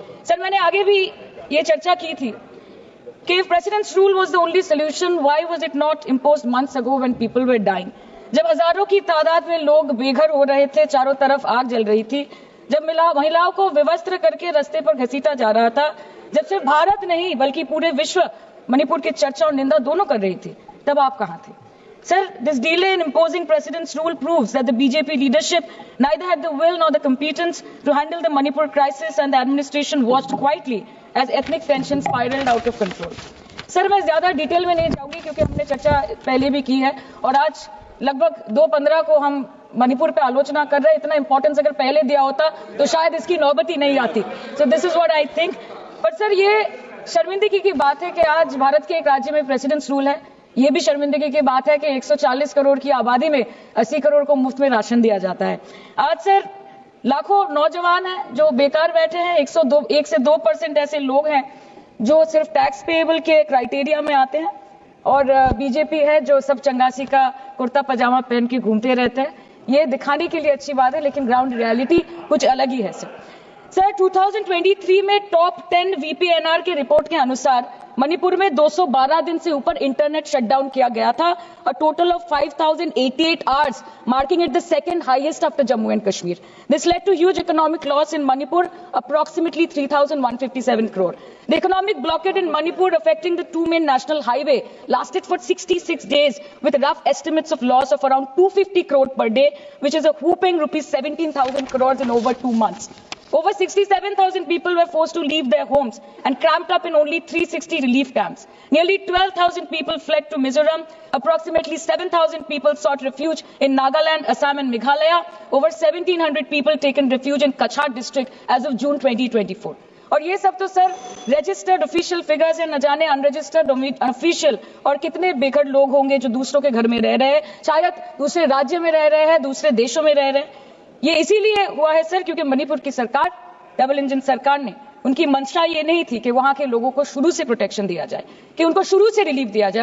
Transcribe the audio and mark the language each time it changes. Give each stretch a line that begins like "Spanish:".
English: sir,
Hindi: मैंने आगे भी ये चर्चा की थी कि
English: President's rule was the only solution, why was it not imposed months ago when people were dying.
Hindi: जब हजारों की तादाद में लोग बेघर हो रहे थे, चारों तरफ आग जल रही थी, जब महिलाओं को विवस्त्र करके रास्ते पर घसीटा जा रहा था, जब सिर्फ भारत नहीं बल्कि पूरे विश्व मणिपुर की चर्चा और निंदा दोनों कर रही थी, तब आप कहां थे?
English: Sir, this delay in imposing President's rule proves that the BJP leadership neither had the will nor the competence to handle the Manipur crisis, and the administration watched quietly as ethnic tensions spiraled out of control.
Hindi: Sir, मैं ज्यादा detail में नहीं जाऊंगी क्योंकि हमने चर्चा पहले भी की है, और आज लगभग 2:15 को हम मणिपुर पे आलोचना कर रहे हैं। इतना इंपॉर्टेंस अगर पहले दिया होता तो शायद इसकी नौबत ही नहीं आती।
English: So this is what I think.
Hindi: पर सर, ये शर्मिंदगी की बात है कि आज भारत के एक राज्य में प्रेसिडेंट्स रूल है। ये भी शर्मिंदगी की बात है कि 140 करोड़ की आबादी में 80 करोड़ को मुफ्त में राशन दिया जाता है। आज सर, लाखों नौजवान हैं जो बेकार बैठे हैं। 1 से 2% ऐसे लोग हैं जो सिर्फ टैक्स पेएबल के क्राइटेरिया में आते हैं, और बीजेपी है जो सब चंगासी का कुर्ता पजामा पहन के घूमते रहते हैं। ये दिखाने के लिए अच्छी बात है, लेकिन ग्राउंड रियलिटी कुछ अलग ही है। सर 2023 में टॉप 10 VPNR के रिपोर्ट के अनुसार मणिपुर में 212 दिन से ऊपर इंटरनेट शटडाउन किया गया था,
English: a total of 5088 hours, marking it the second highest after Jammu and Kashmir. This led to huge economic loss in Manipur, approximately 3,157 crore. The economic blockade in Manipur affecting the two main national highway lasted for 66 days, with rough estimates of loss of around 250 crore per day, which is a whopping rupees 17,000 crores in over 2 months. Over 67,000 people were forced to leave their homes and cramped up in only 360 relief camps. Nearly 12,000 people fled to Mizoram. Approximately 7,000 people sought refuge in Nagaland, Assam and Meghalaya. Over 1,700 people taken refuge in Kachhar district as of June 2024.
Hindi: और ये सब तो sir registered official figures है, न जाने unregistered official और कितने बेघर लोग होंगे जो दूसरों के घर में रह रहे हैं, शायद दूसरे राज्य में रह रहे हैं, दूसरे देशों में रह रहे हैं। ये इसीलिए हुआ है सर क्योंकि मणिपुर की सरकार, डबल इंजन सरकार ने, उनकी मंशा ये नहीं थी कि वहां के लोगों को शुरू से प्रोटेक्शन दिया जाए, कि उनको शुरू से रिलीफ दिया जाए।